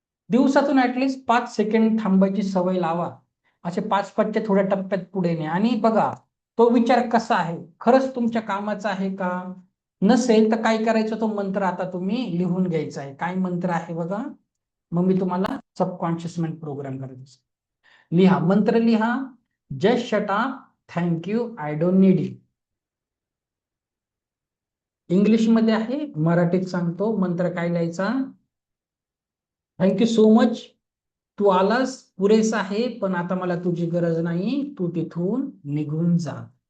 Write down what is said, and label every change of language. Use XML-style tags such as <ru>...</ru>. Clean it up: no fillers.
<mr>दिवसातून at least 5 second थांबायची सवय लावा. असे 5-5च्या थोड्या टप्प्यात पुढे नाही. आणि बघा, तो विचार कसा आहे, खरंच तुमच्या कामाचा आहे का, नसेल तर काय करायचं, तो मंत्र आता तुम्ही लिहून घ्यायचा आहे. काय मंत्र आहे बघा, मग मी तुम्हाला सबकॉन्शियस माइंड प्रोग्राम करायचं. लिहा, मंत्र लिहा.</mr> <en>Just shut up, thank you, I don't need you.</en> <mr>English मध्ये आहे, मराठीत सांगतो. मंत्र काय लिहायचा? थँक्यू सो मच, तू आलास, पुरेस आहे, पण आता मला तुझी गरज नाही, तू तिथून निघून जा.</mr>